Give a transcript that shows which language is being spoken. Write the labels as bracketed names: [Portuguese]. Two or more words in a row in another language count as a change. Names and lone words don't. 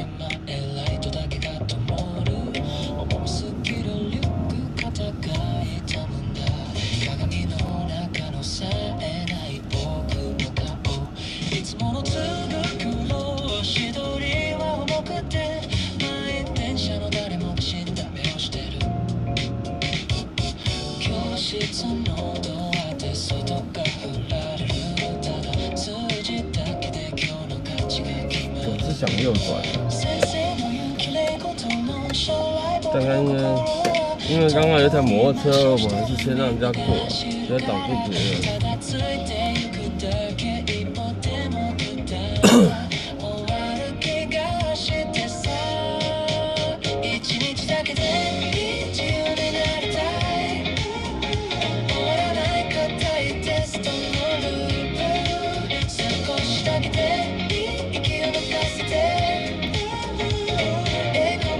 [Japanese] 前ライトだけが灯る、重すぎるリュック肩が痛むんだ、鏡の中の冴えない僕の顔、いつもの通学路足取りは重くて、満員電車の誰もが死んだ目をしてる、教室のドアで外が振られる、ただ数字だけで今日の価値が決まる、 [Chinese] 我是想右转的， [Japanese] 先生の言う綺麗事の将来僕 [Chinese] 刚刚 [Japanese] の [Chinese] 因为刚刚有一台摩托车，我们还是先让人家过，不要挡住别人。 [Japanese] ただついてゆくだけ、一歩でも下終わる気がしてさ、1日だけで自由になりたい、終わらない硬いテストのループ、少しだけで息を抜かせて、英語